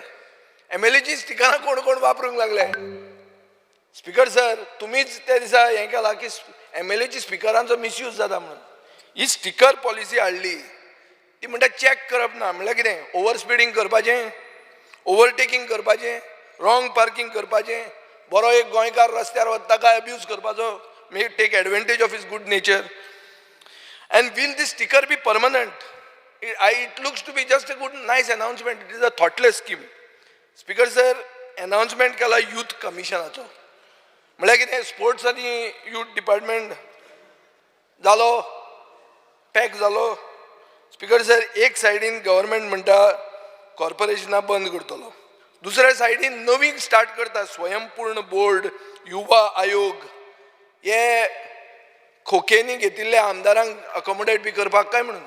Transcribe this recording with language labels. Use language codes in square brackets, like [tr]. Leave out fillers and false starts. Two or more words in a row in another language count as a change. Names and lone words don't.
[kok] MLAची स्टिकरां कोण कोण वापरूंक लागले. [en] speaker sir, [kok] तुमीच त्या दिसा हें केलां की MLAची स्पिकरांचो मिसयूज जाता म्हणून. ही स्टिकर पॉलिसी हाडली ती म्हणटा चॅक करप ना. म्हणल्यार कितें? [en] over speeding [kok] करपाचें, ओवरटेकिंग करपाचें, [en] wrong parking [kok] करपाचें, बरो एक गोंयकार रस्त्यार वता ताका अब्यूज करपाचो, [en] may take advantage of his good nature. And will this sticker be permanent? It looks to be just a good, nice announcement. It is a thoughtless scheme. Speaker sir, [kok] announcement केला [en] youth commissionaचो. [kok] म्हळ्यार कितें? स्पोर्ट्स आनी [en] youth department [kok] जालो, पॅक जालो. [en] speaker sir, [kok] एक सायडीन गव्हर्मेंट म्हणटा कॉर्पोरेशनां बंद करतलो, दुसऱ्या सायडीन नवीन स्टार्ट करता स्वयंपूर्ण बोर्ड, युवा आयोग. हे खोकेनी घेतिल्ले आमदारांक अकोमोडेट बी करपाक काय म्हणून.